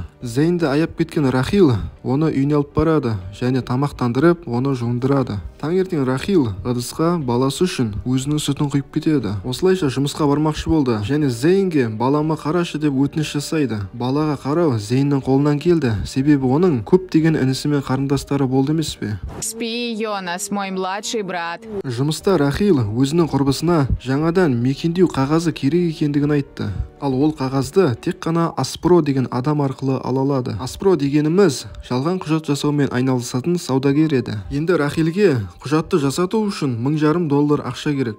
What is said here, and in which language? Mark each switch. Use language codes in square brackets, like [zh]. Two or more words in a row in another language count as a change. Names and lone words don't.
[kk] Зейнді аяп кеткен Рахил оны үйіне алып барады, және тамақтандырып, оны жуындырады. Таңертең Рахил ыдысқа баласы үшін өзінің сүтін құйып кетеді. Осылайша жұмысқа бармақшы болды, және Зейн Зейнге балама қарашы деп өтініш жасайды. Балаға қарау Зейннің қолынан келді, себебі оның көптеген інісі мен қарындастары болды емес пе? [ru] Спи, Йонас, мой младший брат. [kk] Жұмыста Рахил өзінің құрбысына жаңадан мекендеу қағазы керек екендігін айтты. Ал ол қағазды тек қана Аспро деген адам арқылы ала алады. Аспро дегеніміз жалған құжат жасаумен айналысатын саудагер еді. Енді Рахилге құжатты жасату үшін $1,500 ақша керек.